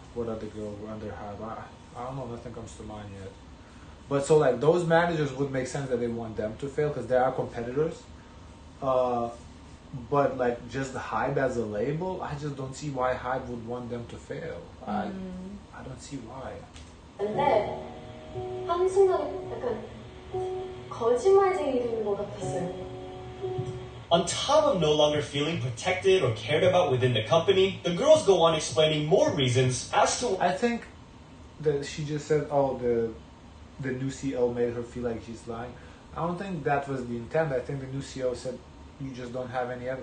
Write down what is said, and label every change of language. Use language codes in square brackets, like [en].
[en] What other girl were under Hybe? I don't know, nothing comes to mind yet. But so like those managers would make sense that they want them to fail because they are competitors. But like just the Hybe as a label, I just don't see why Hybe would want them to fail. I don't see why. [ko] 근데 한순간 약간 거짓말쟁이 되는 것 같았어요. [en] On top of no longer feeling protected or cared about within the company, the girls go on explaining more reasons as to. I think that she just said, "Oh, the new CEO made her feel like she's lying." I don't think that was the intent. I think the new CEO said, "You just don't have any other."